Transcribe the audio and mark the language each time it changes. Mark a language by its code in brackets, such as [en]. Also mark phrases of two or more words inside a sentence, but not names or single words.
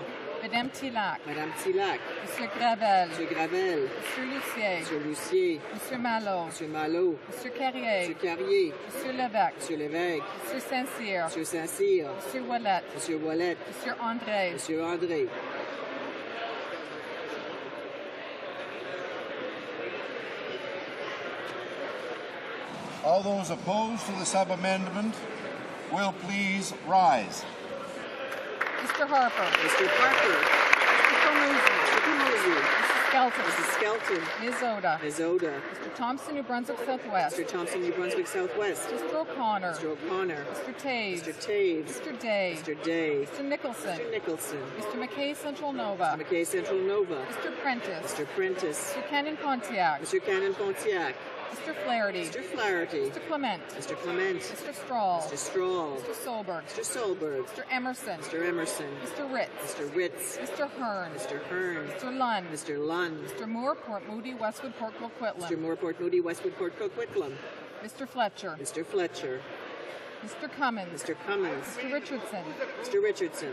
[fr] Madame Tillac. Madame Tillac. Monsieur Gravel. Monsieur Gravel. Monsieur Lucier. Monsieur Lucier. Monsieur Malot. Monsieur Malot. Monsieur Carrier. Monsieur Carrier. Monsieur Lévesque. Monsieur Lévesque. Monsieur Saint-Cyr. Monsieur Saint-Cyr. Monsieur Ouellette. Monsieur Ouellette. Monsieur André. Monsieur André. [en] All those opposed to the sub-amendment will please rise. Mr. Harper. Mr. Parker. Mr. Comuzzi. Mr. Comuzzi. Mrs. Skelton. Mrs. Skelton. Ms. Oda. Ms. Oda. Mr. Thompson, New Brunswick Southwest. Mr. Thompson, New Brunswick Southwest. Mr. O'Connor. Mr. O'Connor. Mr. Taves. Mr. Taves. Mr. Day. Mr. Day. Mr. Nicholson. Mr. Nicholson. Mr. McKay, Central Nova. Mr. McKay, Central Nova. Mr. Prentice. Mr. Prentice. Mr. Cannon Pontiac. Mr. Cannon Pontiac. Mr. Flaherty. Mr. Flaherty. Mr. Clement. Mr. Clement. Mr. Strahl. Mr. Strahl. Mr. Solberg. Mr. Solberg. Mr. Emerson. Mr. Emerson. Mr. Ritz. Mr. Ritz. Mr. Hearn. Mr. Hearn. Mr. Lund. Mr. Lund. Mr. Moore, Port Moody, Westwood, Port Coquitlam. Mr. Moore, Port Moody, Westwood, Port Coquitlam. Mr. Fletcher. Mr. Fletcher. Mr. Cummins. Mr. Cummins. Mr. Richardson. Mr. Richardson.